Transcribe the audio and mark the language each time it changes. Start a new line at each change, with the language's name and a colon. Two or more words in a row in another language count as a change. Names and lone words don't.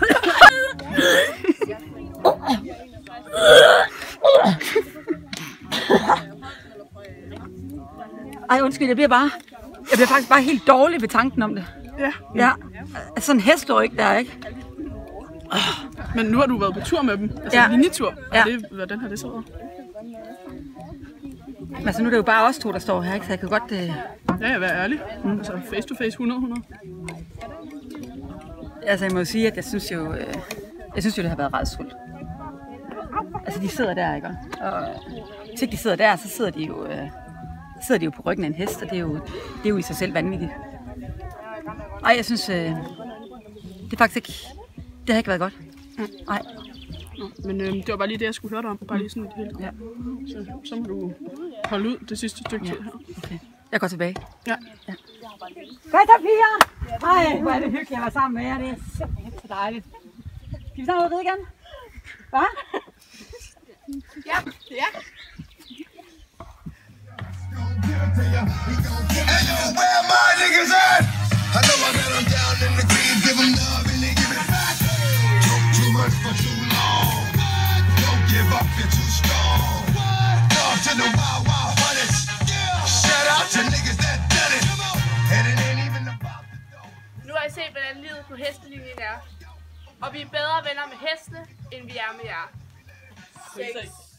Danish: Ej, undskyld, jeg bliver faktisk bare helt dårlig ved tanken om det. Ja. Ja. Sådan en hestår ikke der, ikke? Men nu har du været på tur med dem, altså Ja. en linjetur. Ja. Hvordan har det så været? Altså nu er det jo bare os 2, der står her, ikke? Så jeg kan godt... Ja, jeg være ærlig. Altså
English: face to face
Danish: 100. Altså jeg må jo sige, at jeg synes jo, det har været rædsfuldt. Altså de sidder der, ikke? Og hvis ikke de sidder der, så sidder de jo på ryggen af en hest, og det er jo i sig selv vanvittigt. Ej, jeg synes, det er faktisk ikke... Det har ikke været godt. Nej. Men det var bare lige det, jeg skulle høre dig om. Bare lige sådan et helt. Ja. Så må du holde ud det sidste stykke tid her. Okay. Jeg går tilbage. Ja. Hvad så, piger? Ej, hvor er det hyggeligt at være sammen med jer. Det er simpelthen så dejligt. Skal vi snart ud og ride igen? Hvad? Ja.
English: Hey yo, where my niggas at? I know I got them down in the green, give them love and they give it back. Talk too much for too long. Don't give up, you're too strong. Talk to the wild, wild hunters. Shout out to niggas that done it. And it ain't even about the dough.
Danish: Nu har I set, hvordan livet på hestelinjen er. Og vi er bedre venner med hestene, end vi er med jer. 6.